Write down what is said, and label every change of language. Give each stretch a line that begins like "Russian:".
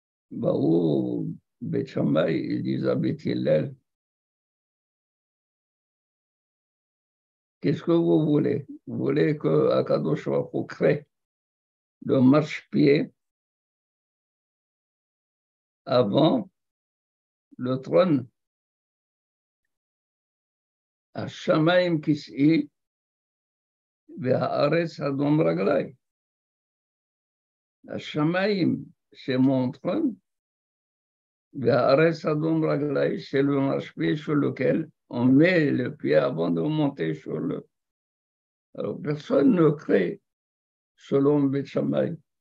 French: Baou, Beth Shammai, ils disent à Beth Hillel, qu'est-ce que vous voulez? Vous voulez que Akadosh Baruch Hu crée le marchepied avant le trône?
Hebrew: השמיים כסאי והארץ אדום רגלי.
French: השמיים c'est mon trône,
Hebrew: והארץ אדום רגלי
French: c'est le marchepied sur lequel on met le pied avant de monter sur le. Alors personne ne crée selon Beth Shammai.